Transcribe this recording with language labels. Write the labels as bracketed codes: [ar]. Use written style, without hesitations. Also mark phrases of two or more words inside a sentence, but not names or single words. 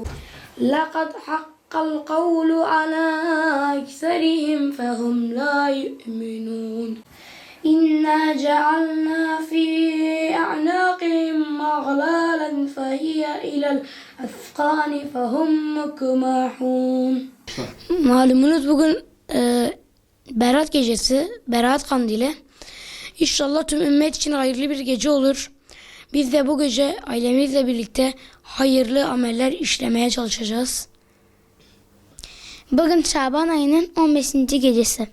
[ar] لقد حق القول على أكثرهم فهم لا يؤمنون. إنا جعلنا في أعناقهم أغلالا فهي إلى الأذقان فهم مكمحون. [tr] Malumunuz bugün Berat gecesi, Berat Kandili. İnşallah tüm ümmet için hayırlı bir gece olur. Biz de bu gece ailemizle birlikte hayırlı ameller işlemeye çalışacağız. Bugün Şaban ayının 15. gecesi.